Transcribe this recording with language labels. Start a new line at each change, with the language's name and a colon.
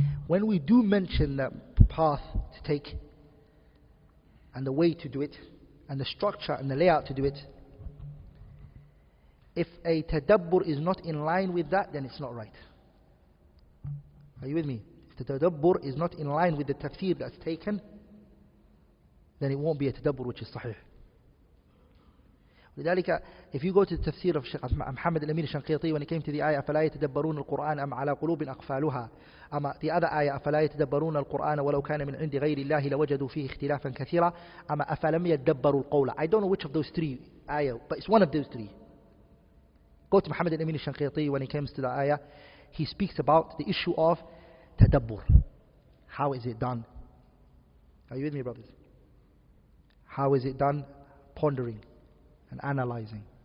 English: When we do mention the path to take and the way to do it and the structure and the layout to do it, if a tadabbur is not in line with that, then it's not right. Are you with me? If the tadabbur is not in line with the tafsir that's taken, then it won't be a tadabbur which is sahih.
Arabic: لذلك,
English: if you go to the tafsir of Shaykh Muhammad al-Amin al-Shanqiti, when he came to the ayah
Arabic: فَلَا يَتَدَبَّرُونَ الْقُرْآنَ أَمْ عَلَى قُلُوبٍ أَقْفَالُهَا,
English: the other ayah
Arabic: أَفَلَا يَتَدَبَّرُونَ الْقُرْآنَ وَلَوْ كَانَ مِنْ عِنْدِ غَيْرِ اللَّهِ لَوَجَدُوا فِيهِ اخْتِلَافًا كَثِيرًا أَفَلَمْ يَدَّبَّرُوا الْقَوْلَ.
English: I don't know which of those three ayah, but it's one of those three. Go to Muhammad al-Amin al-Shanqiti, when he comes to the ayah, he speaks about the issue of tadabbur. How is it done? Are you with me, brothers? How is it done? Pondering and analyzing.